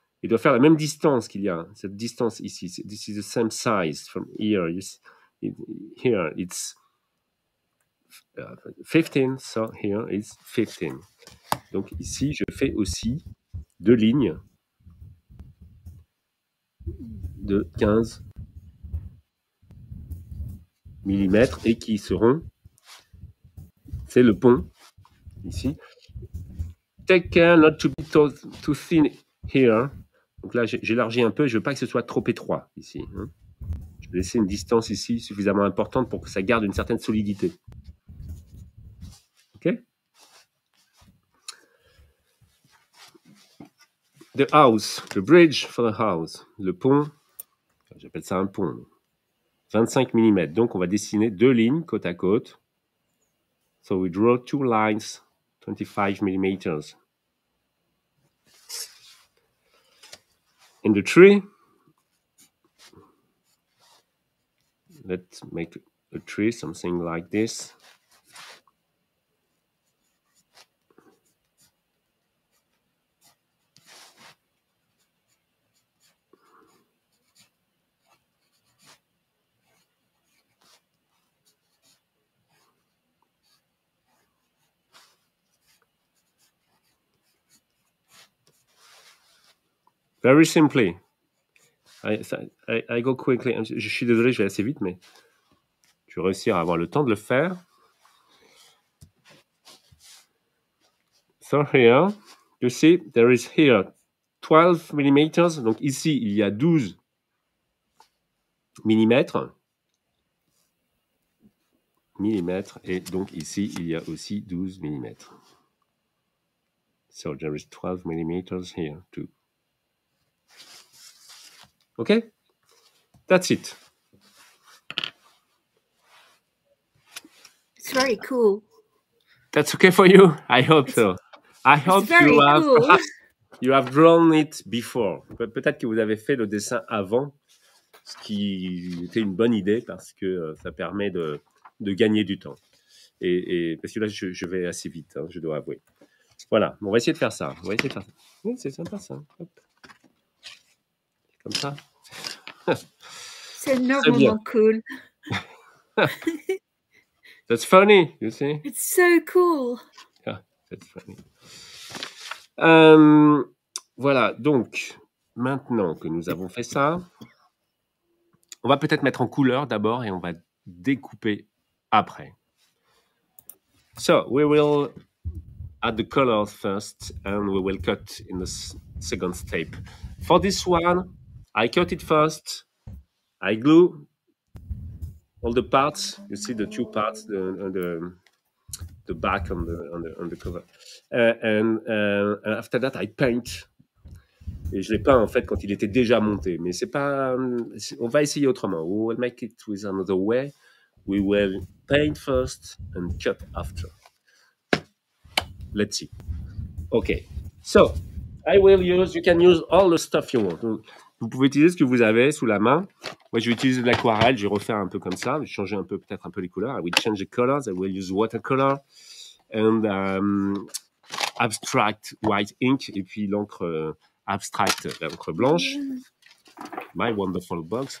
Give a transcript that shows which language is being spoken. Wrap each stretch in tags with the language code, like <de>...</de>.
<fr>Il doit faire la même distance qu'il y a, cette distance ici.</fr> <en>This is the same size from here. Here it's 15, so here it's 15.</en> <fr>Donc ici, je fais aussi deux lignes de 15 mm et qui seront, c'est le pont ici.</fr> <en>Take care not to be too thin here,</en> <fr>Donc là, j'élargis un peu. Je veux pas que ce soit trop étroit ici. Hein. Je vais laisser une distance ici suffisamment importante pour que ça garde une certaine solidité.</fr> <en>OK? The house, the bridge for the house.</en> <fr>Le pont, j'appelle ça un pont. 25 mm. Donc, on va dessiner 2 lignes côte à côte.</fr> <en>So we draw 2 lines, 25 mm. In the tree, let's make a tree, something like this. Very simply. I go quickly.</en> <fr>Je suis désolé, je vais assez vite, mais je vais réussir à avoir le temps de le faire.</fr> <en>So here, you see, there is here 12 mm.</en> <fr>Donc ici, il y a 12 mm. Et donc ici, il y a aussi 12 mm.</fr> <en>So there is 12 mm here too. Okay? That's it. It's very cool. That's okay for you? I hope so. I hope very cool. perhaps you have drawn it before.</en> <fr>Peut-être que vous avez fait le dessin avant, ce qui était une bonne idée parce que ça permet de gagner du temps. Et parce que là, je vais assez vite, hein, je dois avouer. Voilà, on va essayer de faire ça. On va essayer de faire ça. Oui, c'est sympa ça. Hop. Comme ça. C'est énormément cool.</fr> <en>That's funny, you see. It's so cool. Yeah, that's funny.</en> <fr>Voilà, donc maintenant que nous avons fait ça, on va peut-être mettre en couleur d'abord et on va découper après.</fr> <en>So we will add the colors first and we will cut in the second step. For this one, I cut it first. I glue all the parts. You see the two parts, the back on the cover. And after that, I paint.</en> <fr>Et je l'ai peint en fait quand il était déjà monté. Mais c'est pas. On va essayer autrement.</fr> <en>We will make it with another way. We will paint first and cut after. Let's see. Okay. So, I will use. You can use all the stuff you want.</en> <fr>Vous pouvez utiliser ce que vous avez sous la main. Moi, je vais utiliser de l'aquarelle. Je vais refaire un peu comme ça. Je vais changer peut-être un peu les couleurs.</fr> <en>I will change the colors. I will use watercolor and abstract white ink.</en> <fr>Et puis l'encre abstract, l'encre blanche.</fr> <en>My wonderful box.</en>